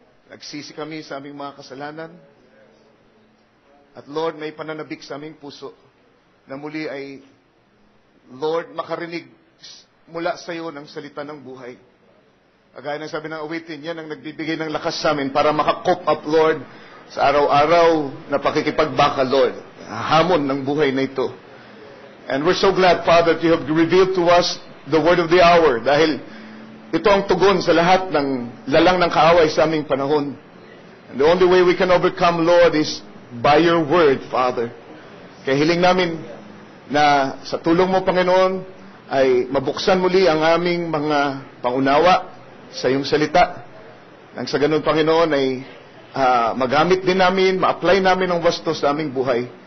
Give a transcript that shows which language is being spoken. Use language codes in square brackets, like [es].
[tl] Nagsisi kami sa aming mga kasalanan. At Lord, may pananabik sa aming puso na muli ay, Lord, makarinig mula sa iyo ng salita ng buhay. Kagaya ng sabi ng awitin, yan ang nagbibigay ng lakas sa amin para maka-cope up, Lord, sa araw-araw na pakikipagbaka, Lord. Hamon ng buhay na ito. [en] And we're so glad, Father, that you have revealed to us the word of the hour. [tl] Dahil ito ang tugon sa lahat ng lalang ng kaaway sa aming panahon. [en] And the only way we can overcome, Lord, is by your word, Father. [tl] Kaya hiling namin na sa tulong mo, Panginoon, ay mabuksan muli ang aming mga pangunawa sa iyong salita. Nang sa ganun, Panginoon, ay magamit din namin, ma-apply namin ang wasto sa aming buhay.